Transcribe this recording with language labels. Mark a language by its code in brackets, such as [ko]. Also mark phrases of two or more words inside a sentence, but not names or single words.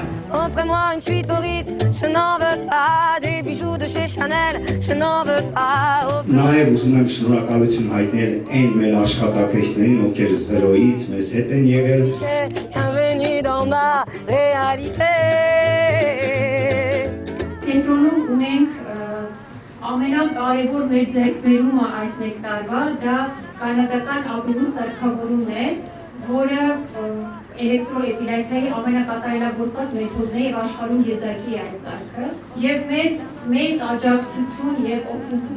[fr] Offrez-moi une suite au Ritz, je n'en veux pas des bijoux de chez Chanel, je n'en veux pas. [hy] Նաև ուզում եմ շնորհակալություն հայտնել այն մեր աշխատակիցներին, ովքեր 0-ից մեզ հետ են եղել։ [fr] Bienvenue dans ma réalité. [hy] Կենտրոնում ունենք ամենակարևոր մեր ձեռքբերումը այս մեկ տարվա, դա կանադական ապուրու սարքավորումն է, որը էլեկտրոէպիլյացիայի ամենակատարելագործված մեթոդն է եւ աշխարհում եզակի է այս սարքը։ Եվ մեծ աջակցություն եւ օգնություն